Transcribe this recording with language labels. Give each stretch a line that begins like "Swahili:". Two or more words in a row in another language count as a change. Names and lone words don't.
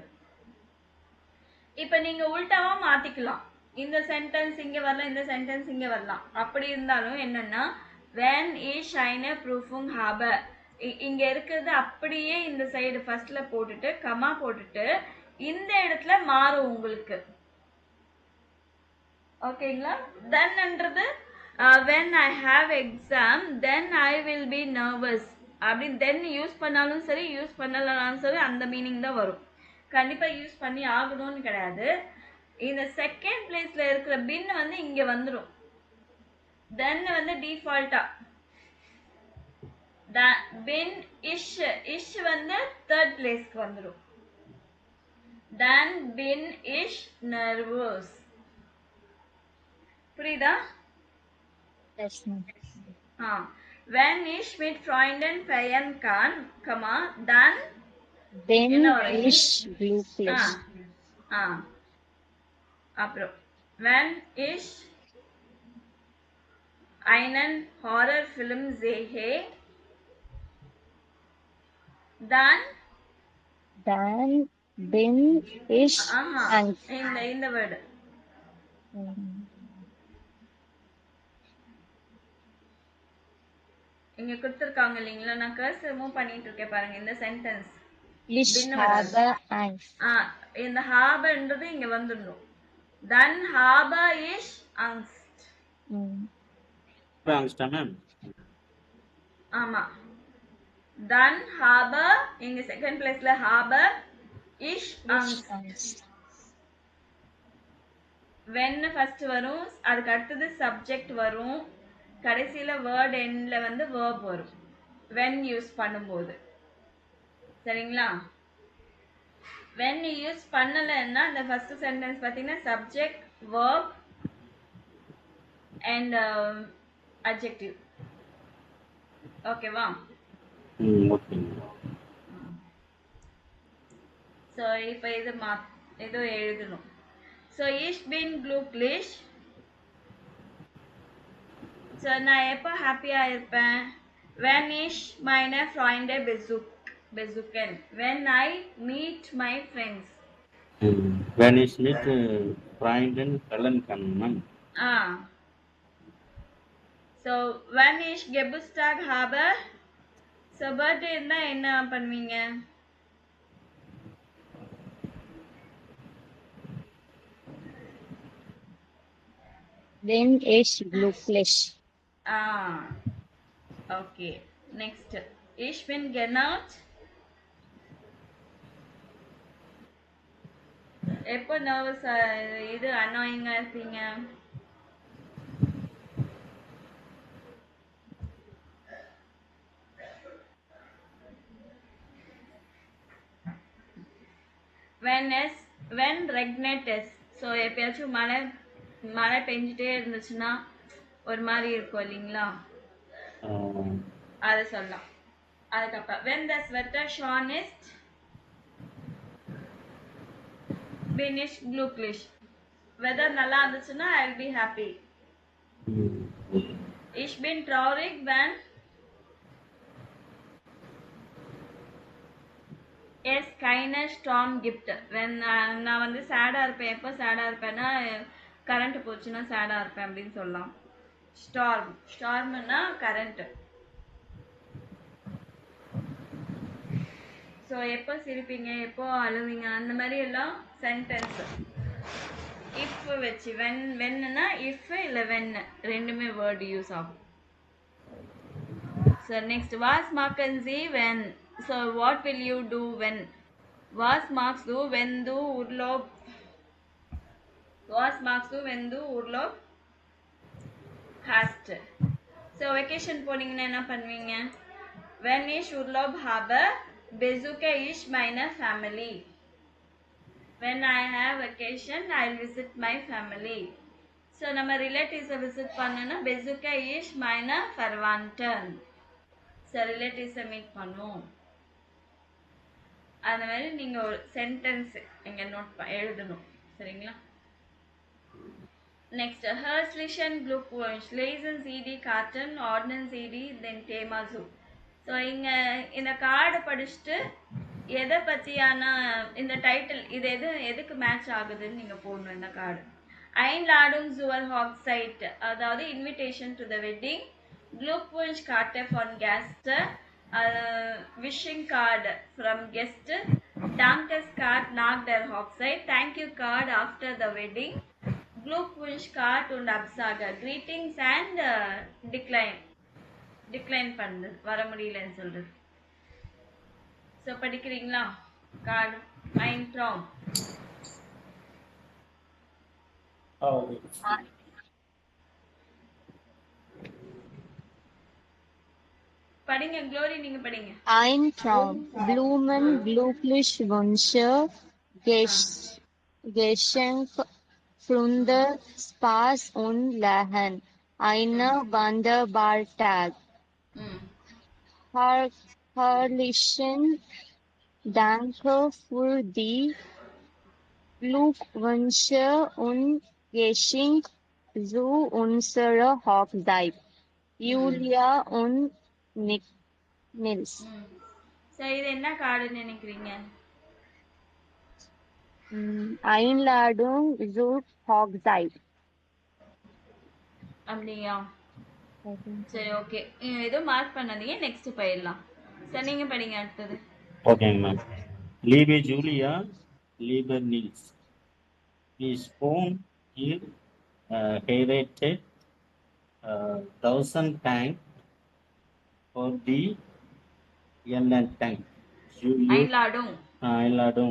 Tamil: இப்ப நீங்க உல்டாவா மாத்திக்கலாம். இந்த சென்டென்ஸ் இங்க வரலாம், இந்த சென்டென்ஸ் இங்க வரலாம். அப்படி இருந்தாலும் என்னன்னா
German: when ich eine Prüfung habe,
Tamil: இங்க இருக்கிறது அப்படியே இந்த
English: side first
Tamil: போட்டுட்டு கமா போட்டுட்டு இந்த இடத்துல மாறும் உங்களுக்கு. ஓகேங்களா? தென்ன்றது
English: when I have exam then I will be nervous.
Tamil: அப்படி
English: then use
Tamil: பண்ணாலும் சரி யூஸ் பண்ணலனாலும் சரி அந்த மீனிங் தான் வரும். கண்டிப்பா யூஸ் பண்ணி ஆகணும்னு கிடையாது. இந்த
English: second place
Tamil: இருக்கிற பின் வந்து இங்க வந்துடும். தென் வந்து டிஃபால்ட்டா
German: bin ich
Tamil: வந்து தேர்ட் பிளேஸ்க்கு வந்துடும்.
German: then bin ich nervous.
Tamil: புரியுதா?
German: Wenn ich mit Freunden feiern kann, dann bin ich glücklich.
Tamil: அப்புறம்
German: wenn ich einen Horrorfilm sehe, dann bin ich Angst.
Tamil: இந்த வேர்டு இங்க கொடுத்திருக்காங்க இல்லீங்களா? நான்
English: cursor move
Tamil: பண்ணிட்டு இருக்கேன் பாருங்க. இந்த சென்டென்ஸ்
German: ich habe Angst.
Tamil: இந்த ஹாபன்றது இங்க வந்துடும்.
German: then habe ich Angst.
Tamil: Angst மேம். ஆமா.
German: then habe
Tamil: இங்க
English: second place
German: habe ich Angst.
English: when first
Tamil: வரும், அதுக்கு அடுத்தது சப்ஜெக்ட் வரும், கடைசியில
English: word end
Tamil: வந்து verb வரும்
English: when use
Tamil: பண்ணும்போது. சரிங்களா?
English: when use
Tamil: பண்ணலன்னா அந்த
English: first sentence
Tamil: பாத்தீங்கன்னா
English: subject verb and adjective.
Tamil: ஓகேவா? ஓகே. சோ இப்போ இது எழுதணும்.
German: சோ ich bin glücklich. So,
Tamil: நான் எப்போ ஹாப்பியா இருப்பேன்?
German: when ich meine Freunde besuchen.
English: when I meet my friends.
German: when ich mit Freunden feiern kann. So, when ich Geburtstag habe.
English: So, birthday
Tamil: இருந்தா என்ன பண்ணுவீங்க?
German: Bin ich glücklich.
English: Okay. Next.
German: Ich bin genervt.
Tamil: எப்போ நர்வஸ் இது அன்னாயிங்கா இருப்பீங்க?
German: when regnet is.
Tamil: ஸோ எப்பயாச்சும் மழை பெஞ்சிட்டே இருந்துச்சுன்னா ஒரு மாதிரி இருக்கும் இல்லைங்களா? அது சொல்லலாம். அதுக்கப்புறம்
German: when the sweater shone ist, bin ich glücklich.
English: weather
Tamil: நல்லா இருந்துச்சுன்னா
English: I'll be happy.
German: ich bin traurig when es keine Storm gibt.
Tamil: when நான் வந்து சேடா இருப்பேன். எப்போ சேடா இருப்பேன்னா கரண்ட் போச்சுன்னா சேடா இருப்பேன் அப்படின்னு சொல்லலாம்.
English: storm current.
Tamil: ஸோ எப்போ சிரிப்பீங்க, எப்போ அழுவீங்க, அந்த மாதிரி எல்லாம் சென்டென்ஸ் இஃப் வச்சு வென்னா இஃப் இல்லை வென் ரெண்டுமே
English: word use
Tamil: ஆகும்.
English: so next
German: Was machen Sie wenn.
English: So what will you do when?
German: Was magst du wenn du Urlaub? Was magst du wenn du Urlaub hast?
English: So vacation
Tamil: போனீங்கன்னா என்ன பண்ணுவீங்க?
German: Wenn ich Urlaub habe, besuche ich meine Family.
English: When I have vacation, I'll visit my family.
Tamil: ஸோ நம்ம
English: relatives visit
Tamil: பண்ணோன்னா
German: besuche ich meine Verwandten.
Tamil: ஸோ
English: relatives meet
Tamil: பண்ணுவோம். அந்த மாதிரி நீங்கள் ஒரு சென்டென்ஸ் இங்கே எழுதணும். சரிங்களா?
German: நெக்ஸ்ட் ஹர்ஸ்லிஷன் Glückwunsch lesen Sie die Karten, ordnen Sie die den Thema zu.
Tamil: ஸோ இங்கே இந்த கார்டை படிச்சுட்டு எதை பற்றியான இந்த டைட்டில் இது எதுக்கு மேட்ச் ஆகுதுன்னு நீங்கள் போடணும். இந்த கார்டு
German: Einladung zur Hochzeit,
English: அதாவது invitation to the wedding,
German: Glückwunsch Karte von Gäste,
English: wishing card from guest,
German: Dankeskart nach der Hochzeit,
English: thank you card after the wedding,
German: Glückwunsch card und Absage,
English: greetings and decline
Tamil: பண்ணு வர முடியலன்னு சொல்றது. ஸோ படிக்கிறீங்களா? கார்டு
German: ein Traum.
Tamil: படிங்க க்ளோரி, நீங்க படிங்க.
German: Ein Traum. Blumen, Glückwünsche, Geschenk, Freude, Spaß und Lachen. Eine wunderbare Tag. Herrlichen Danke für die Glückwünsche und Geschenk zu unserer Hochzeit. Julia und Nils.
Tamil: சரி, இது என்ன கார்டுன்னு நினைக்கிறீங்க?
German: Einladung zur Hochzeit.
Tamil: அப்படியா? சரி, ஓகே. ஏதோ மார்க் பண்ணாதீங்க, நெக்ஸ்ட் போயிடலாம். சரி, நீங்க படிங்க அடுத்தது. ஓகேங்க மேம்.
German: Liebe Julia, lieber Nils, ich wohne hier heiratet 1000 Dank for die Ernennung. Einladung.